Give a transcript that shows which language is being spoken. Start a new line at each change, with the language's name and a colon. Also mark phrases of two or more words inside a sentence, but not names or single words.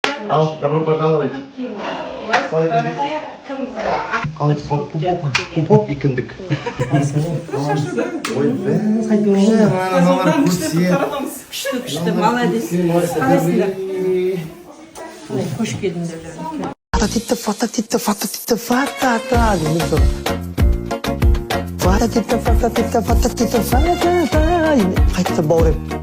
Indonesian: Al, jangan lupa kalau itu. Kalau itu pupuk ikan dek.
Kazakh: Ой, қайтыңыз. Аналар көрсе. Күшті, молодец. Қалайсыңдар? Қош келдіңдер. Фата-тита-фата-тита қайтты бауырым.